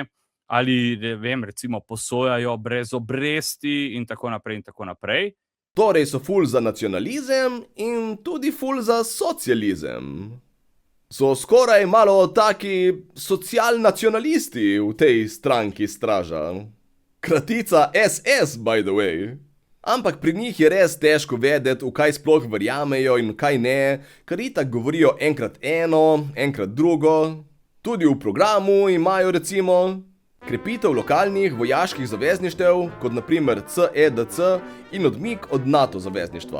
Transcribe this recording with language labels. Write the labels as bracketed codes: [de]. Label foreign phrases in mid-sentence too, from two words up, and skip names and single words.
[sl] Ali, ne vem, recimo posojajo brez obresti in tako naprej in tako naprej? Torej so ful za nacionalizem in tudi ful za socializem. So skoraj malo taki socialnacionalisti v tej stranki straža. Kratica SS, [en] by the way. [sl] Ampak pri njih je res težko vedeti, v kaj sploh verjamejo in kaj ne, ker itak govorijo enkrat eno, enkrat drugo. Tudi v programu imajo recimo krepitev lokalnih vojaških zavezništev, kot naprimer CEDC in odmik od NATO zavezništva.